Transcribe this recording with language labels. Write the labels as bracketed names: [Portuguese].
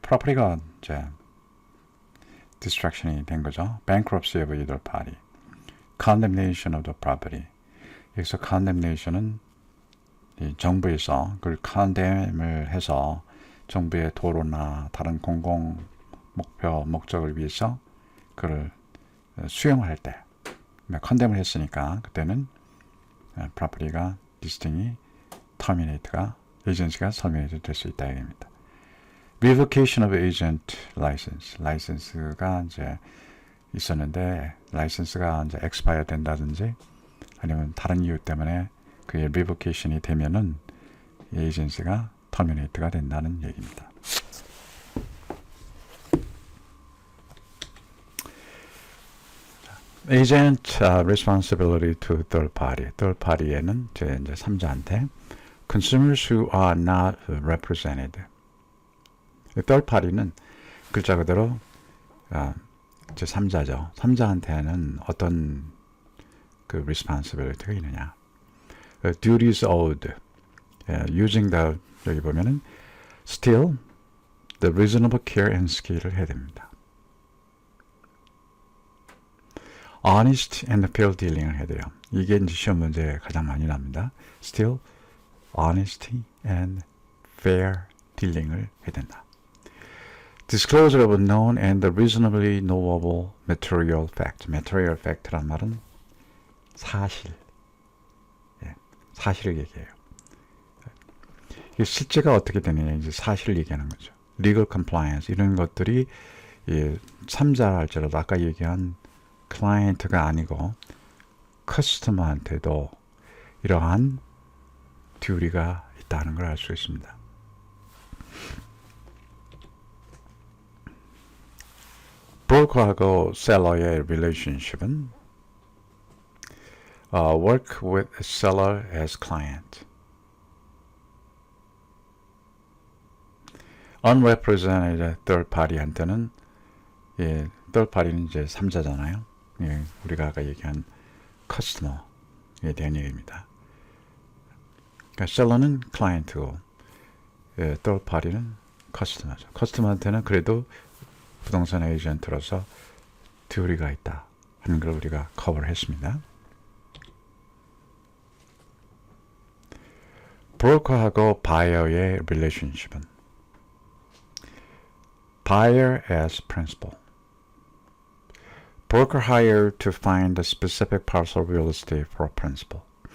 [Korean] property가 이제 destruction이 된 거죠. [English] bankruptcy of either party. condemnation of the property. [Korean] 여기서 condemnation은 이 정부에서 그걸 condemn을 해서 정부의 도로나 다른 공공 목적을 위해서 그걸 수용할 때 condemn을 했으니까 그때는 property가 listing이 terminate가 agency가 terminate 될 수 있다 얘기입니다. [English] revocation of agent license. [Korean] 라이센스가 이제 있었는데 라이센스가 이제 expire 된다든지 아니면 다른 이유 때문에 그게 revocation이 되면은 이 에이전시가 terminate가 된다는 얘기입니다. [English] agent responsibility to third party. third party에는 [Korean] 이제 3자한테 [English] consumers who are not represented. [Korean] third party는 글자 그대로 이제 3자죠. 3자한테는 어떤 그 responsibility가 있느냐. [English] duties owed. using the [Korean] 여기 보면은 [English] still the reasonable care and skill을 [Korean] 해야 됩니다. [English] honest and fair dealing을 [Korean] 해야 돼요. 이게 이제 시험 문제에 가장 많이 납니다. still honesty and fair dealing을 해야 된다. [English] disclosure of known and reasonably knowable material fact. [Korean] material fact란 말은 사실. 사실을 얘기해요. 실제가 어떻게 되느냐 이제 사실을 얘기하는 거죠. legal compliance 이런 것들이 3자 할지라도 아까 얘기한 클라이언트가 아니고 커스터머한테도 이러한 듀리가 있다는 걸 알 수 있습니다. 브로커하고 셀러의 [English] relationship은 work with seller as client. [Korean] unrepresented third party한테는 third party는 이제 3자잖아요. 우리가 아까 얘기한 커스터머에 대한 얘기입니다. 그러니까 셀러는 클라이언트고 third party는 커스터머죠. 커스터머한테는 그래도 부동산 에이전트로서 듀리가 있다 하는 걸 우리가 커버를 했습니다. 브로커하고 바이어의 [English] relationship은 buyer as principal. Broker hired to find a specific parcel of real estate for a principal.